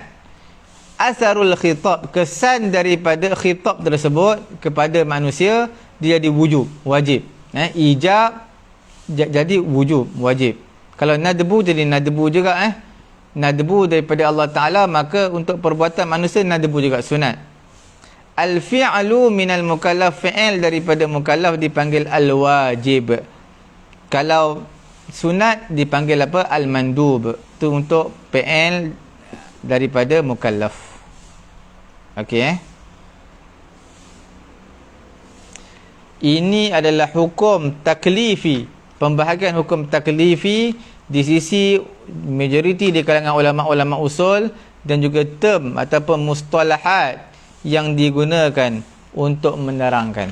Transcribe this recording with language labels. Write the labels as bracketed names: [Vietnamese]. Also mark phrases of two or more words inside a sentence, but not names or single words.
[Arabic] أثر الخطاب, [Malay] kesan daripada khitab tersebut kepada manusia, dia jadi wujub, wajib. Ijab jadi wujub, wajib. Kalau nadbu jadi nadbu juga. Nadbu daripada Allah Ta'ala, maka untuk perbuatan manusia nadbu juga, sunat. [Arabic] الفعل من المكلف, [Malay] fi'il daripada mukallaf dipanggil al-wajib. Kalau sunat dipanggil apa? Al-mandub. Itu untuk fi'il daripada mukallaf. Okey. Ini adalah hukum taklifi, pembahagian hukum taklifi di sisi majoriti di kalangan ulama-ulama usul, dan juga term ataupun mustalahat yang digunakan untuk menerangkan.